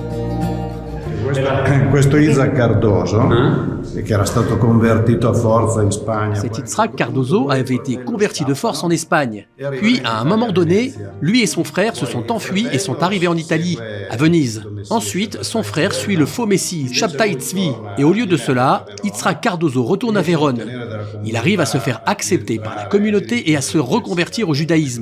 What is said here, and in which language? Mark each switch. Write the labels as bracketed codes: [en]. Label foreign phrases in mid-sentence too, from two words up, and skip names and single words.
[it] Questo Isaac Cardoso, che era stato convertito a forza in Spagna. [fr] Cet Itzhak Cardoso avait été converti de force en Espagne. Puis, à un moment donné, lui et son frère se sont enfuis et sont arrivés en Italie, à Venise. Ensuite, son frère suit le faux messie, Shabtai Tzvi, et au lieu de cela, Itzhak Cardoso retourne à Vérone. Il arrive à se faire accepter par la communauté et à se reconvertir au judaïsme.